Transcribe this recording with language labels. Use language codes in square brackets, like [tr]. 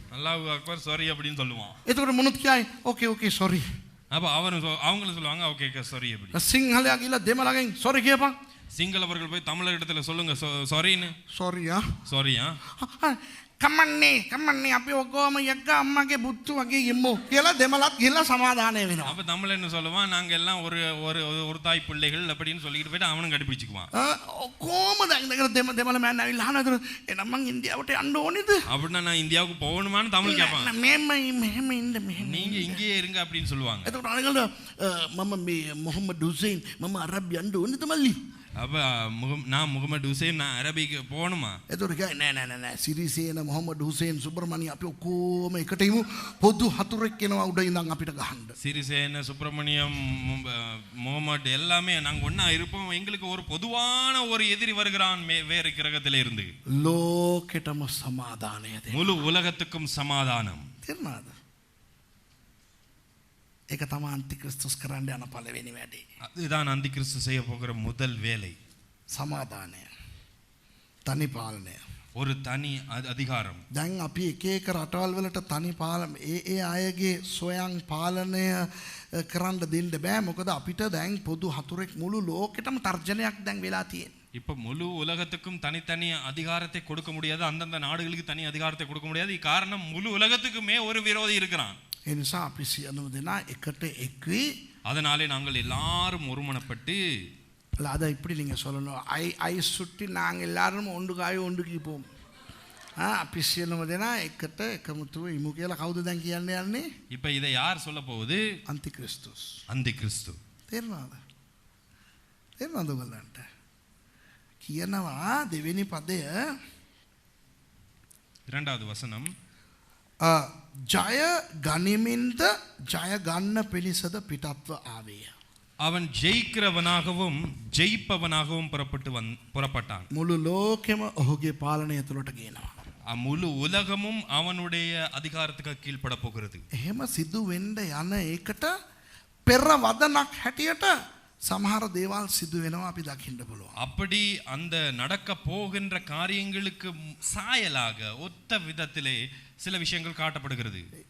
[ta] அல்லாஹ் Akbar sorry அப்படின்னு சொல்லுவான். [si] එතකොට මොනුත් කියයි ඕකේ සොරි. [ta] அப்ப அவங்களும் சொல்லுவாங்க ஓகே சாரி அப்படி. [si] සිංහලයා ගිහලා දෙමළගෙන් සොරි කියපන්. [ta] சிங்களவர்கள் போய் தமிழரிடத்துல சொல்லுங்க சாரின்னு. [si] සොරියා. [ta] சாரியா? [si] කමන්නේ අපි ඔක්කොම යක්ක අම්මගේ පුතු වගේ යමු කියලා දෙමළත් ගිහලා සමාදානය වෙනවා. [ta] அப்ப தமிழ் என்ன சொல்லுவான், நாங்க எல்லாம் ஒரு ஒரு ஒரு தாய் பிள்ளைகள் அப்படின்னு சொல்லிட்டு போயிட்டு அவனும் கண்டுபிடிச்சுக்குவான். [si] ඔක්කොම දැන් දෙමළ මෑන් ඇවිල්ලා අහනවා එනම් මං ඉන්දියාවට යන්න ඕනේද? [ta] அப்படின்னா நான் இந்தியாவுக்கு போகணுமான்னு தமிழ் கேட்பான். [si] මෙහෙම ඉන්න මෙහෙම. [ta] நீங்க இங்கேயே இருங்க அப்படின்னு சொல்லுவாங்க. [si] එතකොට අනිකල්ද මම මේ මොහම්මද් හුසේන් මම අරබ් යන්න ඕනේද මල්ලි? [ta] அப்ப நான் முகமது ஹுசேன் நான் அரபிக்கு போகணுமா? [si] එතකොට කියයි නෑ සිරිසේන මොහම්මද් හුසේන් සුබ්‍රමණිය අපි ඔක්කොම එකට ඉමු පොදු හතුරෙක් එනවා උඩ ඉඳන් අපිට ගහන්න. [ta] சிறிசேன சுப்பிரமணியம் முகமது எல்லாமே நாங்க ஒண்ணா இருப்போம். எங்களுக்கு ஒரு பொதுவான ஒரு எதிரி வருகிறான் வேறு கிரகத்திலே இருந்து. [si] ලෝකෙටම සමාදානය දෙන්න. [ta] முழு உலகத்துக்கும் சமாதானம். [si] තේරුණාද? ඒක තමයි අන්තික්‍රිස්තුස් කරන්න යන පළවෙනි වැඩේ. [ta] அதுதான் அந்தி கிறிஸ்து செய்ய போகிற முதல் வேலை. [si] සමාදානය. තනි පාලනය. [ta] ஒரு தனி அதிகாரம். [si] දැන් අපි එක එක රටවල් වලට තනි පාලන ඒ අයගේ සොයන් පාලනය කරන්න දෙන්න බෑ. මොකද අපිට දැන් පොදු හතුරෙක් මුළු ලෝකෙටම තර්ජනයක් දැන් වෙලා තියෙනවා. [ta] இப்ப முழு உலகத்துக்கும் தனித்தனி அதிகாரத்தை கொடுக்க முடியாது. அந்தந்த நாடுகளுக்கு தனி அதிகாரத்தை கொடுக்க முடியாது. காரணம் முழு உலகத்துக்குமே ஒரு விரோதி இருக்கிறான். [si] ඒ නිසා අපි සියලුම දෙනා එකට එක්වි. [ta] அதனாலே நாங்கள் எல்லாரும் ஒருமனப்பட்டு அத இப்படி நீங்க சொல்லணும். ஐ சுட்டி நாங்க எல்லாரும் ஒண்டுகாய் ஒண்டுக்கு போவோம். [si] අපි සියලුම දෙනා එකට එකමුතුව ඉමු කියලා කවුද දැන් කියන්න යන්නේ? [ta] இப்ப இதை யார் சொல்ல போகுது? [si] අන්තික්‍රිස්තුස්. [ta] அந்தி கிறிஸ்து. [si] තේරුණාද ඔයගලන්ට? කියනවා දෙවෙනි පදය [ta] இரண்டாவது வசனம், [si] ජය ගනිමින්ද ජය ගන්න පිණිසද පිටත්ව ආවේය. [ta] அவன் ஜெயிக்கிறவனாகவும் ஜெயிப்பவனாகவும் புறப்பட்டான். [si] මුළු ලෝකෙම ඔහුගේ පාලනය තුළට ගේනවා. [ta] முழு உலகமும் அவனுடைய அதிகாரத்துக்கு கீழ்ப்பட போகிறது. [si] එහෙම සිදු වෙන්න යන එකට පෙර වදනක් හැටියට සමහර දේවල් සිදු වෙනවා අපි දකින්න පුළුවන්. [ta] அப்படி அந்த நடக்க போகின்ற காரியங்களுக்கு சாயலாக ஒத்த விதத்திலே சில விஷயங்கள் காட்டப்படுகிறது.